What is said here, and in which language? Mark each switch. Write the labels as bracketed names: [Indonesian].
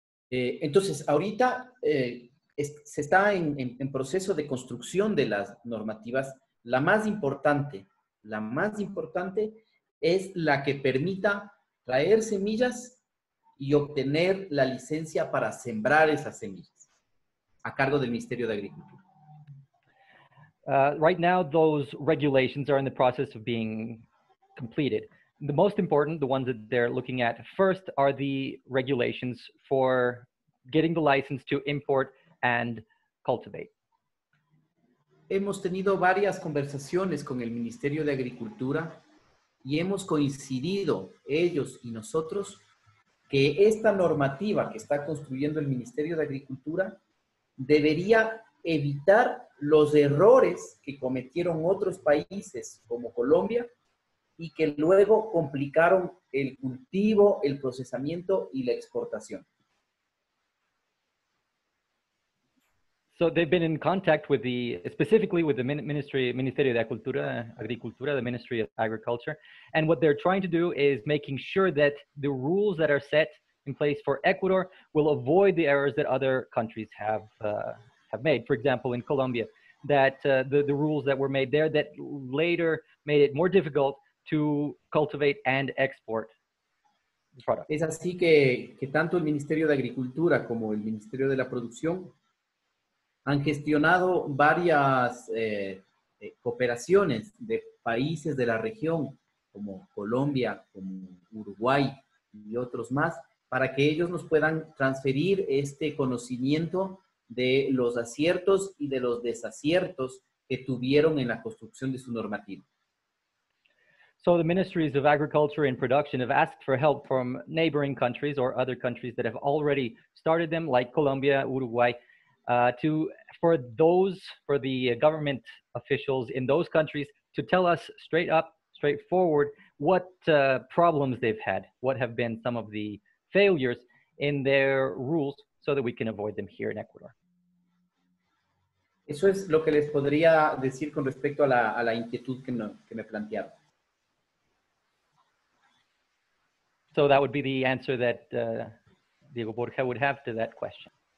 [Spanish] Entonces, ahorita se está en proceso de construcción de las normativas. La más importante es la que permita traer semillas y obtener la licencia para sembrar esas semillas a cargo del Ministerio de Agricultura. [English] Right now, those regulations are in the process of being completed. The most important, the ones that they're looking at first, are the regulations for getting the license to import and cultivate. [Spanish] Hemos tenido varias conversaciones con el Ministerio de Agricultura y hemos coincidido, ellos y nosotros, que esta normativa que está construyendo el Ministerio de Agricultura debería evitar los errores que cometieron otros países como Colombia y que luego complicaron el cultivo, el procesamiento y la exportación. [English] So they've been in contact with specifically with the Ministerio de Agricultura, the Ministry of Agriculture, and what they're trying to do is making sure that the rules that are set in place for Ecuador will avoid the errors that other countries have made. For example, in Colombia, that the rules that were made there that later made it more difficult to cultivate and export the product. [Spanish] Es así que tanto el Ministerio de Agricultura como el Ministerio de la Producción han gestionado varias cooperaciones de países de la región, como Colombia, como Uruguay y otros más, para que ellos nos puedan transferir este conocimiento de los aciertos y de los desaciertos que tuvieron en la construcción de su normativa. [English] So the ministries of agriculture and production have asked for help from neighboring countries or other countries that have already started them, like Colombia, Uruguay, for the government officials in those countries to tell us straight up, straightforward, what problems they've had, what have been some of the failures in their rules, so that we can avoid them here in Ecuador. [Spanish] Eso es lo que les podría decir con respecto a la inquietud que me plantearon. [English] So that would be the answer that Diego Borja would have to that question.